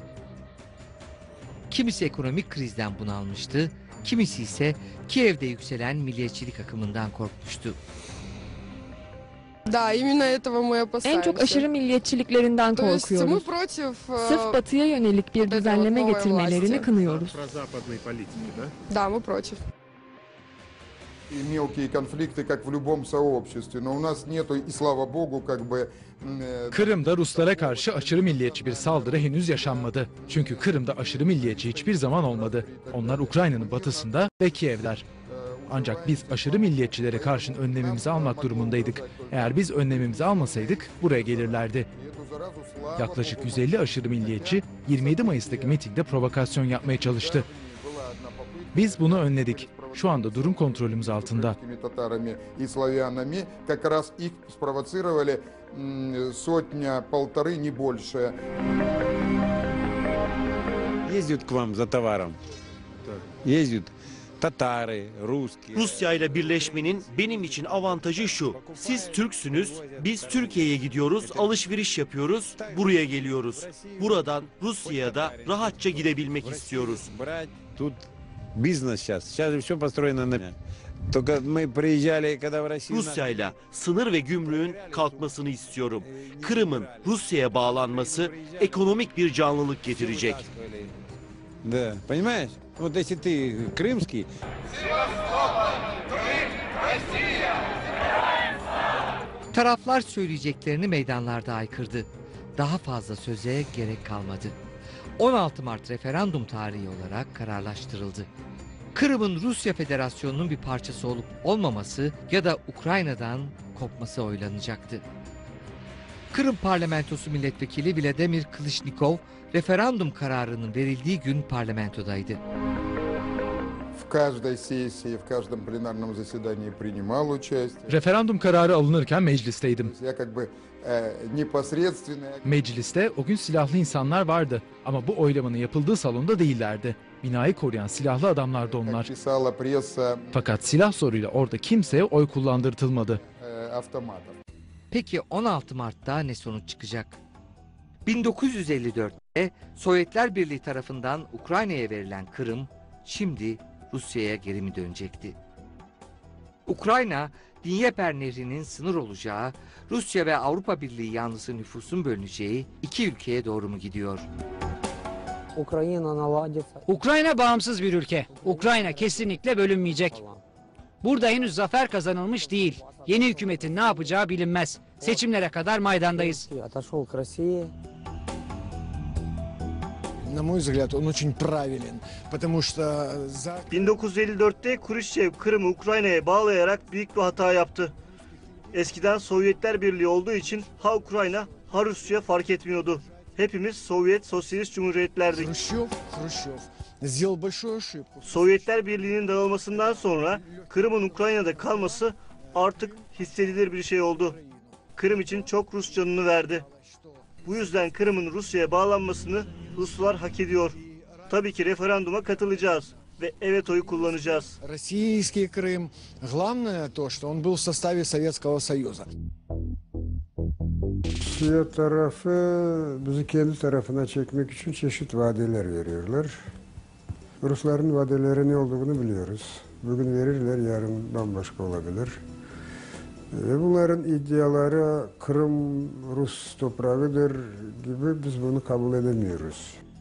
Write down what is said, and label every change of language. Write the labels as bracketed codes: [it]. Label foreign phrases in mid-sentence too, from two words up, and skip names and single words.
[tr] Kimisi ekonomik krizden bunalmıştı, kimisi ise Kiev'de yükselen milliyetçilik akımından korkmuştu. En çok aşırı milliyetçiliklerinden korkuyoruz. Sırf batıya yönelik bir düzenleme getirmelerini kınıyoruz. [ru] И мелкие конфликты, как в любом сообществе, но у нас нету, и слава богу, как бы... [tr] Kırım'da Ruslara karşı aşırı milliyetçi bir saldırı henüz yaşanmadı. Çünkü Kırım'da aşırı milliyetçi hiçbir zaman olmadı. Onlar Ukrayna'nın batısında ve Kiev'ler. Ancak biz aşırı milliyetçilere karşın önlemimizi almak durumundaydık. Eğer biz önlemimizi almasaydık buraya gelirlerdi. Yaklaşık 150 aşırı milliyetçi 27 Mayıs'taki mitingde provokasyon yapmaya çalıştı. Biz bunu önledik. Şu anda durum kontrolümüz altında. [ru] Татарами и славянами как раз их спровоцировали сотня-полторы, не больше. Ездят к вам за товаром. Ездят татары, русские. [tr] Rusya ile birleşmenin benim için avantajı şu. Siz Türksünüz, biz Türkiye'ye gidiyoruz, alışveriş yapıyoruz, buraya geliyoruz. Buradan Rusya'ya da rahatça gidebilmek istiyoruz. [ru] Тут бизнес сейчас. Сейчас же все построено на... Только мы приезжали, когда в Россию... [tr] Rusya ile sınır ve gümrüğün kalkmasını istiyorum. Kırım'ın Rusya'ya bağlanması ekonomik bir canlılık getirecek. [ru] Да, понимаешь? Вот если ты крымский... [tr] Taraflar söyleyeceklerini meydanlarda haykırdı. Daha fazla söze gerek kalmadı. 16 Mart referandum tarihi olarak kararlaştırıldı. Kırım'ın Rusya Federasyonu'nun bir parçası olup olmaması ya da Ukrayna'dan kopması oylanacaktı. Kırım Parlamentosu Milletvekili Vladimir Klishnikov, referandum kararının verildiği gün parlamentodaydı. [ru] В каждой сессии, в каждом пленарном заседании принимал участие. [tr] Referandum kararı alınırken meclisteydim. [ru] Я как бы непосредственно... [tr] Mecliste o gün silahlı insanlar vardı ama bu oylamanın yapıldığı salonda değillerdi. Binayı koruyan silahlı adamlardı onlar. [ru] Писала пресса [tr] Fakat silah zoruyla orada kimseye oy kullandırtılmadı. [ru] автоматов. [tr] Peki 16 Mart'ta ne sonuç çıkacak? 1954'te Sovyetler Birliği tarafından Ukrayna'ya verilen Kırım, şimdi Rusya'ya geri mi dönecekti? Ukrayna, Dnieper Nehri'nin sınır olacağı, Rusya ve Avrupa Birliği yanlısı nüfusun bölüneceği iki ülkeye doğru mu gidiyor? Ukrayna bağımsız bir ülke. Ukrayna kesinlikle bölünmeyecek. Burada henüz zafer kazanılmış değil. Yeni hükümetin ne yapacağı bilinmez. Seçimlere kadar maydandayız. [ru] На мой взгляд, он очень правилен, потому что... [tr] 1954'te Khrushchev Kırım'ı Ukrayna'ya bağlayarak büyük bir hata yaptı. Eskiden Sovyetler Birliği olduğu için ha Ukrayna ha Rusya fark etmiyordu. Hepimiz Sovyet Sosyalist Cumhuriyetlerdik. Sovyetler Birliği'nin dağılmasından sonra Kırım'ın Ukrayna'da kalması artık hissedilir bir şey oldu. Kırım için çok Rus canını verdi. Bu yüzden Kırım'ın Rusya'ya bağlanmasını Ruslar hak ediyor. Tabii ki referanduma katılacağız ve evet oyu kullanacağız. [ru] Российский Крым. Главное то, что он был в составе Советского Союза. [tr] Rusya tarafı bizi kendi tarafına çekmek için çeşitli vadeler veriyorlar. Rusların vadeleri ne olduğunu biliyoruz. Bugün verirler, yarın bambaşka olabilir. Ve bunların iddiaları Kırım Rus toprağıdır gibi biz bunu kabul edemiyoruz.